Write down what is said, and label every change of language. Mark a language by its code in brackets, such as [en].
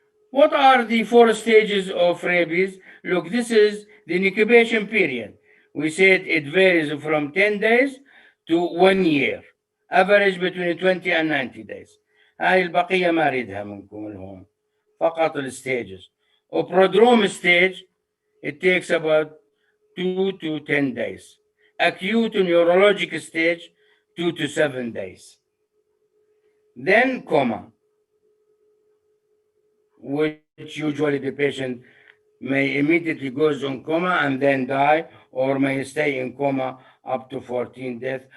[en] What are the 4 stages of rabies? Look, this is the incubation period. We said it varies from 10 days to 1 year, average between 20 and 90 days. [ar] هاي البقية ما أريدها منكم الهون، فقط الستيجز. [en] Prodrome stage, it takes about 2 to 10 days. Acute neurologic stage, 2 to 7 days. Then coma, which usually the patient may immediately goes on coma and then die, or may stay in coma up to 14 days.